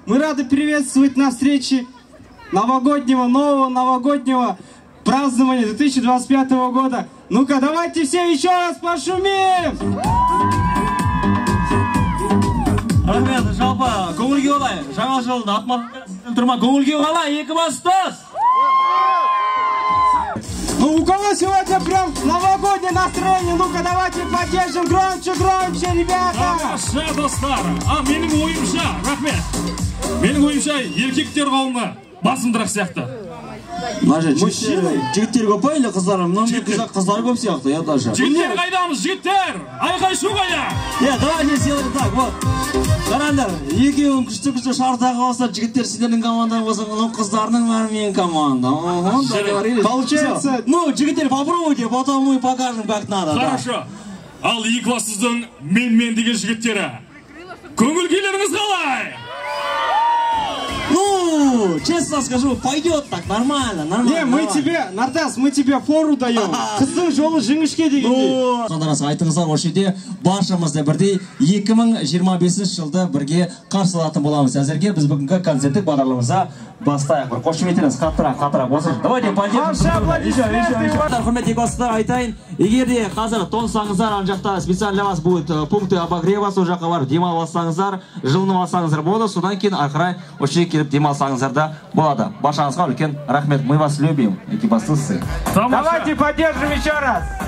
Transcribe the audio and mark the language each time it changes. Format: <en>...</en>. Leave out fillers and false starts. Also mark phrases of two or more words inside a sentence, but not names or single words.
<ru>Мы рады приветствовать на встрече нового новогоднего празднования 2025 года. Ну-ка, давайте все еще раз пошумим!</ru> <kk>Рахмет, жалпы, көңілге олай, жаңа жылды атмосферасы тұрма, көңілге олай, екі бастас!</kk> <ru>Ну, у кого сегодня прям новогоднее настроение? Ну-ка, давайте поддержим громче, ребята! Хорошо,</ru> <kk>достар. Менің ойымша, рахмет. Менің ойымша, еркектер қауымы басымдырақ сияқты. Жігіттер көп па, или қыздар? Қыздар көп сияқты,</kk> <ru>я даже.</ru> <kk>Жігіттер қайдамыз, жігіттер! Айқай шу қайда?</kk> <ru>Давайте сделаем так, вот.</ru> <kk>Қараңдар, екеуің күшті шартағы болса, жігіттер сендердің командаң болса, қыздарының бәрі менің командам.</kk> <ru>Получается...</ru> <kk>Ну, жігіттер,</kk> <ru>попробуйте, потом мы покажем, как надо. Хорошо.</ru> <kk>Ал Екібастұздың мен деген жігіттері. Көңіл-күйлеріңіз қалай?</kk> <ru>Ну, честно скажу, пойдет так, нормально. Не, мы тебе, Нартас, мы тебе фору даем.</ru> <kk>Қыздың жолы жіңішке дегенде. Қандарасы айтыңыздар, осы жерде баршамызды бірдей 2025 жылды бірге қарсылатын боламыз. Әзірге біз бүгінгі концерттік бағдарламамызға бастайық. Қошеметтеріңіз қаттырақ болсын.</kk> <ru>Давайте поддержим.</ru> <kk>Құрметті достар, айтайын, егер де қазір тонсаңыздар, ана жақта</kk> <ru>специально для вас будет пункты обогрева,</ru> <kk>сол жаққа барып демалсаңыздар, жылынып алсаңыздар болады, содан кейін ақырай осы жерге келіп демалсаңыздар да болады. Баршаңызға үлкен рахмет.</kk> <ru>Мы вас любим, экибастузцы. Давайте поддержим еще раз.</ru>